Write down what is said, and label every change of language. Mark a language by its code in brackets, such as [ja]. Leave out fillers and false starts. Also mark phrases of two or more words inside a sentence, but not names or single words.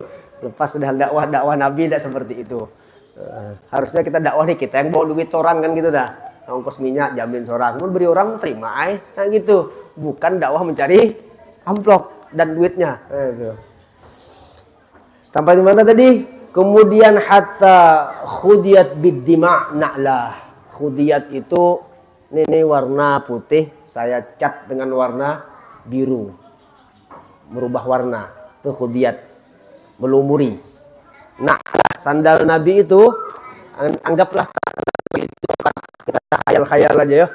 [id] Lepas sudah dakwah Nabi tidak seperti itu. Harusnya kita dakwah nih, kita yang bawa duit seorang kan gitu dah. Ongkos minyak jamin seorang, mau beri orang terima nah gitu. Bukan dakwah mencari amplop dan duitnya. Sampai di mana tadi? [ar] Kemudian حتى خضبت بالدما نعله. [id] Khudiyat itu ini warna putih, saya cat dengan warna biru. Merubah warna. Itu khudiyat. Melumuri. Nah, sandal Nabi itu anggaplah itu kita khayal-khayal aja ya.